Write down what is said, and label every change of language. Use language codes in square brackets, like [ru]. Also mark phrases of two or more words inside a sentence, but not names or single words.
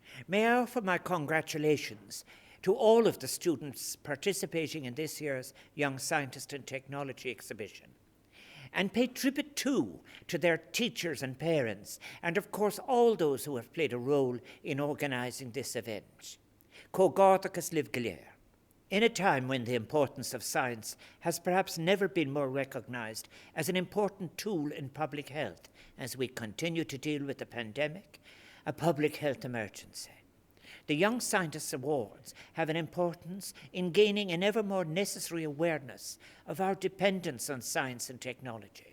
[en] May I offer my congratulations to all of the students participating in this year's Young Scientist and Technology exhibition, and pay tribute too to their teachers and parents, and of course all those who have played a role in organising this event. [ga] Cógáthachas libh go léir. [en] In a time when the importance of science has perhaps never been more recognised as an important tool in public health as we continue to deal with the pandemic, a public health emergency. The Young Scientists Awards have an importance in gaining an ever more necessary awareness of our dependence on science and technology.